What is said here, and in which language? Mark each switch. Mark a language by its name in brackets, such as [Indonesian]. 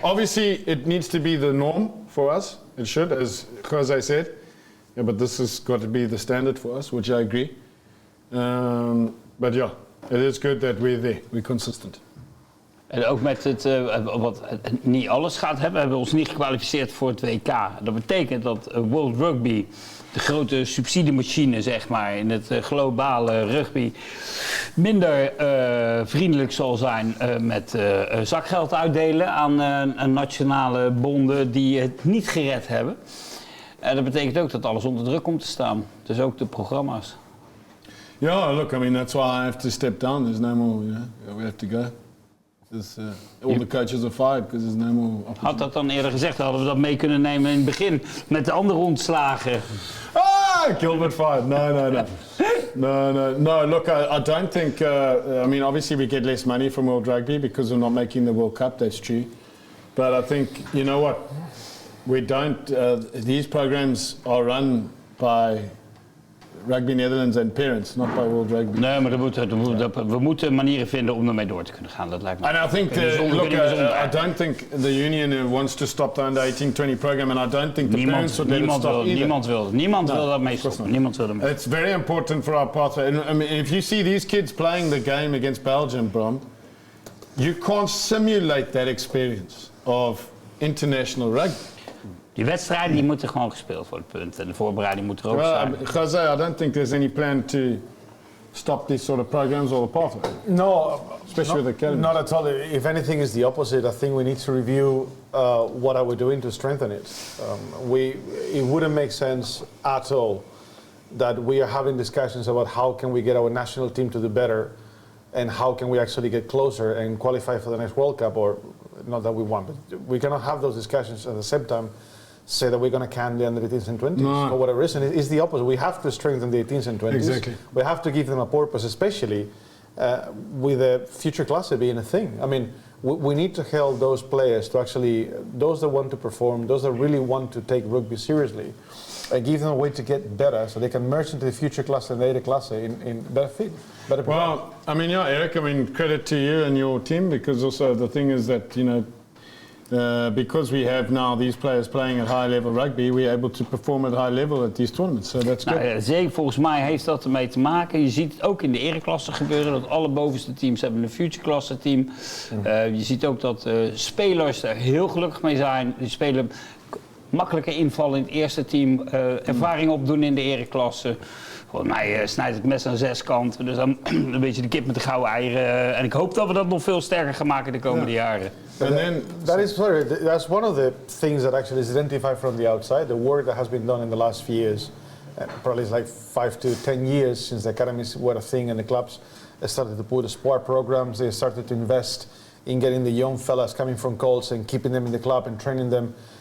[English] Obviously, it needs to be the norm for us. It should, as José said. Yeah, but this has got to be the standard for us, which I agree. But yeah, it is good that we're there. We're consistent. [Dutch] En ook met wat niet alles gaat hebben. We hebben ons niet gekwalificeerd voor het WK. Dat betekent dat World Rugby, de grote subsidiemachine zeg maar, in het globale rugby, minder vriendelijk zal zijn met zakgeld uitdelen aan nationale bonden die het niet gered hebben. En dat betekent ook dat alles onder druk komt te staan. Dus ook de programma's. [English] Yeah, look, I mean, that's why I have to step down. There's no more, we have to go. All the coaches are fired because there's no more opportunity. [Dutch] Had dat dan eerder gezegd, hadden we dat mee kunnen nemen in het begin met de andere ontslagen. [English] Gilbert fired. No, look, I don't think, I mean, obviously we get less money from World Rugby because we're not making the World Cup, that's true. But I think, you know what, we don't, these programs are run by Rugby Netherlands and parents, not by World Rugby. [Dutch] Nee, maar we moeten manieren vinden om ermee door te kunnen gaan. Dat lijkt me. [English] And I think, I don't think the union wants to stop the under 18-20 program, and I don't think the parents would let it stop either. [Dutch] Niemand wil dat mee stoppen. Niemand wil dat mee. [English] It's very important for our pathway. And, I mean, if you see these kids playing the game against Belgium, Bram, you can't simulate that experience of international rugby. [Dutch] Die wedstrijden die moeten gewoon gespeeld worden, punt. En de voorbereiding moet er ook zijn. [English] José, I don't think there's any plan to stop these sort of programs or the pathway. No, especially with the academy. Not at all. If anything, is the opposite. I think we need to review what are we doing to strengthen it. It wouldn't make sense at all that we are having discussions about how can we get our national team to do better, and how can we actually get closer and qualify for the next World Cup, or not that we want, but we cannot have those discussions at the same time. Say that we're going to can the under 18s and 20s for whatever reason. It's the opposite. We have to strengthen the 18s and 20s. Exactly. We have to give them a purpose, especially with the future class being a thing. I mean, we need to help those players to actually, those that want to perform, those that really want to take rugby seriously, and give them a way to get better so they can merge into the future class and the later class in better fit. Well, I mean, yeah, Eric, I mean, credit to you and your team, because also the thing is that, you know, because we have now these players playing at high level rugby, we're able to perform at high level at these tournaments. So that's good. [Dutch] Zeker, volgens mij heeft dat ermee te maken. Je ziet het ook in de ereklasse gebeuren, dat alle bovenste teams hebben een future klasse team. Je ziet ook dat spelers er heel gelukkig mee zijn. Die spelen makkelijker invallen in het eerste team, ervaring opdoen in de ereklasse. Volgens mij snijdt het mes aan 6 kanten, dus dan een beetje de kip met de gouden eieren. En ik hoop dat we dat nog veel sterker gaan maken de komende jaren. [English] That's one of the things that actually is identified from the outside. The work that has been done in the last few years, probably it's like 5 to 10 years since the academies were a thing and the clubs started to put the sport programs. They started to invest in getting the young fellas coming from Colts and keeping them in the club and training them.